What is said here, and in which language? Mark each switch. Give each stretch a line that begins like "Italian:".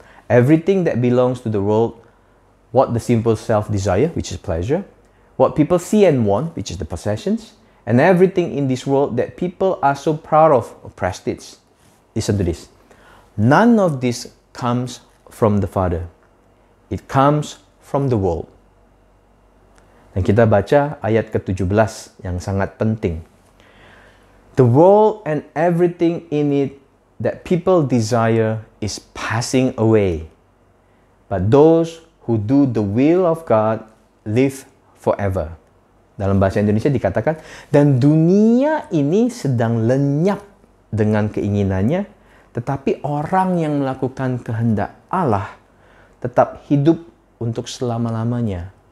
English: Everything that belongs to the world, what the simple self desire, which is pleasure, what people see and want, which is the possessions, and everything in this world that people are so proud of prestige. Listen to this. None of this comes from the Father. It comes from the world.
Indonesian: Dan kita baca ayat ke-17 yang sangat penting.
English: The world and everything in it that people desire is passing away. But those who do the will of God live forever.
Indonesian: Dalam bahasa Indonesia dikatakan, dan dunia ini sedang lenyap dengan keinginannya, tetapi orang yang melakukan kehendak Allah tetap hidup untuk selama-lamanya.